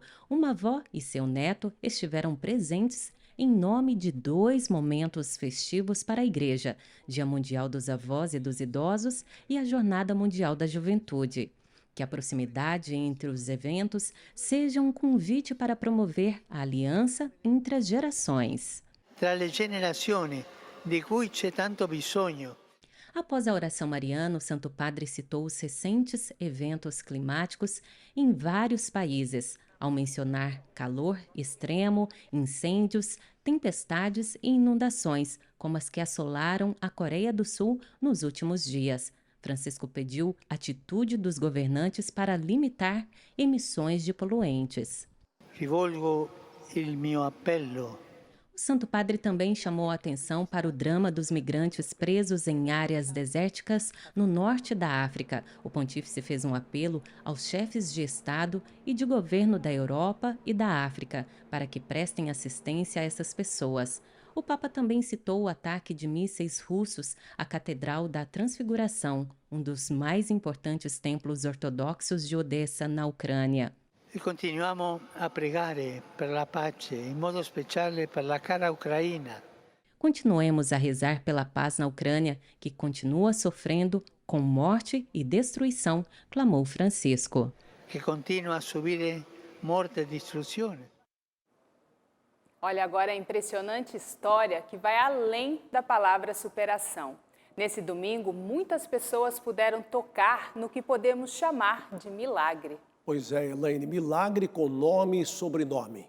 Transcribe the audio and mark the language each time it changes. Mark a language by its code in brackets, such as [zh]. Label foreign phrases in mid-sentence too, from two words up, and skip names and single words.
[pt] Uma avó e seu neto estiveram presentes em nome de 2 momentos festivos para a Igreja, Dia Mundial dos Avós e dos Idosos e a Jornada Mundial da Juventude. Que a proximidade entre os eventos seja um convite para promover a aliança entre as gerações. [it] Tra le generazioni, di cui c'è tanto bisogno. [pt] Após a oração mariana, o Santo Padre citou os recentes eventos climáticos em vários países, ao mencionar calor extremo, incêndios, tempestades e inundações, como as que assolaram a Coreia do Sul nos últimos dias. Francisco pediu atitude dos governantes para limitar emissões de poluentes. [it] Rivolgo il mio appello. [pt] O Santo Padre também chamou a atenção para o drama dos migrantes presos em áreas desérticas no norte da África. O pontífice fez um apelo aos chefes de Estado e de governo da Europa e da África para que prestem assistência a essas pessoas. O Papa também citou o ataque de mísseis russos à Catedral da Transfiguração, um dos mais importantes templos ortodoxos de Odessa, na Ucrânia. [it] E continuiamo a pregare per la pace, in modo speciale per la cara Ucraina. [pt] Continuemos a rezar pela paz na Ucrânia, que continua sofrendo com morte e destruição, clamou Francisco. [it] Que continua a subire morte e distruzione. [pt] Olha agora a impressionante história que vai além da palavra superação. Nesse domingo, muitas pessoas puderam tocar no que podemos chamar de milagre. Pois é, Elaine, milagre com nome e sobrenome.